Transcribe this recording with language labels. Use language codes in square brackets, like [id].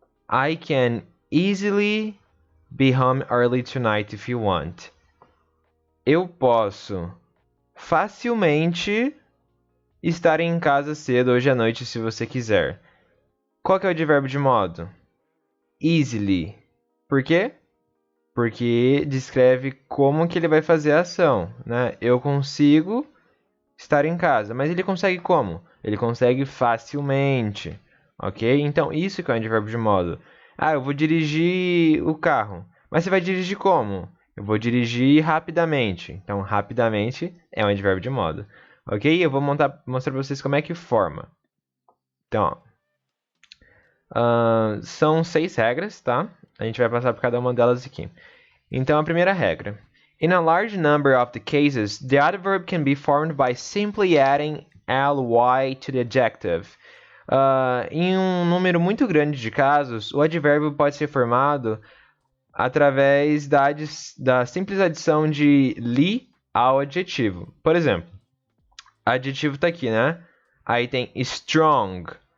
[en] I can easily be home early tonight if you want. [pt] Eu posso facilmente estar em casa cedo hoje à noite se você quiser. Qual que é o advérbio de modo? Easily. Por quê? Porque descreve como que ele vai fazer a ação, né? Eu consigo estar em casa, mas ele consegue como? Ele consegue facilmente, ok? Então, isso que é um advérbio de modo. Ah, eu vou dirigir o carro. Mas você vai dirigir como? Eu vou dirigir rapidamente. Então, rapidamente é um advérbio de modo. Ok? Eu vou mostrar para vocês como é que forma. Então, são 6 regras, tá? A gente vai passar por cada uma delas aqui. Então, a primeira regra. [en] In a large number of the cases, the adverb can be formed by simply adding ly to the adjective. [pt] Em um número muito grande de casos, o advérbio pode ser formado através da simples adição de li ao adjetivo. Por exemplo, adjetivo está aqui, né? Aí tem strong.